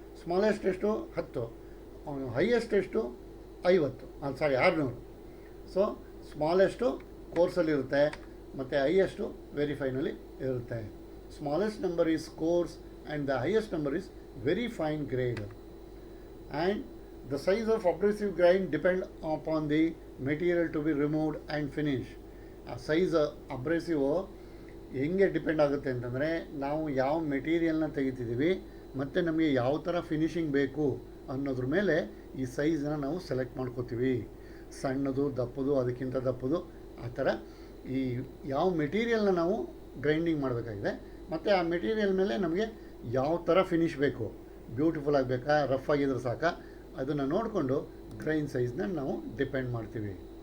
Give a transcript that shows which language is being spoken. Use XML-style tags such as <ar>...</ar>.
<kn>Smallest ಎಷ್ಟು? 10. Highest ಎಷ್ಟು? 50. 600. So ಸ್ಮಾಲೆಸ್ಟು ಕೋರ್ಸಲ್ಲಿರುತ್ತೆ ಮತ್ತು ಹೈಯೆಸ್ಟು ವೆರಿ ಫೈನಲ್ಲಿ ಇರುತ್ತೆ.</kn> <en>Smallest number is coarse and the highest number is very fine grade. And The size of abrasive grind depend upon the material to be removed and finish.</en> <kn>ಆ size ಅಬ್ರೆಸಿವ್ ಹೆಂಗೆ depend ಆಗುತ್ತೆ ಅಂತಂದರೆ ನಾವು ಯಾವ ಮೆಟೀರಿಯಲ್ನ ತೆಗಿತಿದ್ದೀವಿ ಮತ್ತು ನಮಗೆ ಯಾವ ಥರ ಫಿನಿಶಿಂಗ್ ಬೇಕು ಅನ್ನೋದ್ರ ಮೇಲೆ ಈ ಸೈಜನ್ನ ನಾವು ಸೆಲೆಕ್ಟ್ ಮಾಡ್ಕೋತೀವಿ. ಸಣ್ಣದು, ದಪ್ಪದು, ಅದಕ್ಕಿಂತ ದಪ್ಪದು, ಆ ಥರ ಈ ಯಾವ ಮೆಟೀರಿಯಲ್ನ ನಾವು ಗ್ರೈಂಡಿಂಗ್ ಮಾಡಬೇಕಾಗಿದೆ ಮತ್ತು ಆ ಮೆಟೀರಿಯಲ್ ಮೇಲೆ ನಮಗೆ ಯಾವ ಥರ ಫಿನಿಶ್ ಬೇಕು, ಬ್ಯೂಟಿಫುಲ್ ಆಗಬೇಕಾ, ರಫ್ ಆಗಿದ್ರೆ ಸಾಕ, ಅದನ್ನು ನೋಡಿಕೊಂಡು ಗ್ರೈನ್ ಸೈಜ್ನ ನಾವು ಡಿಪೆಂಡ್ ಮಾಡ್ತೀವಿ.</kn>